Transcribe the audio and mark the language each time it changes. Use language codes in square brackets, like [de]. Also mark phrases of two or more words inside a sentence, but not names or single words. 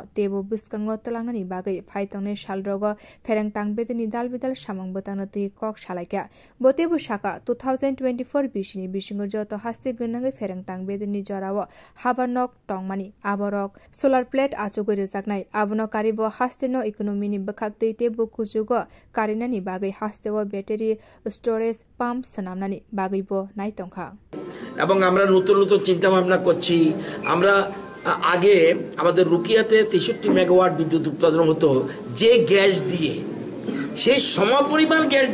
[trp] तेबो बसकांग तलांगनानि बागै फाइतंने सालरग फेरेंग तांगबेदनि दालबिदाल सामुं बतांग ति कक सालायखा बतेबो शाका 2024 बिसिनि बिसिंग जत हास्ति गनांगै फेरेंग तांगबेदनि जराव हाबानक टंगमानि आबरक [en] solar plate [trp] आचुगै रजाकनाय आबनकारिबो हास्तिनो इकोनोमिनि बखाक्तै तेबो कुजुग कारिनानि बागै हास्तेव [en] battery storage pump [trp] সানামনানি বাগৈবো নাইতংখা [bn] এবং আমরা নতুন নতুন চিন্তা ভাবনা করছি আমরা আগে আমাদের রুকিয়াতে 63 মেগাওয়াট বিদ্যুৎ উৎপাদন হতো যে গ্যাস দিয়ে সেই সমপরিমাণ গ্যাস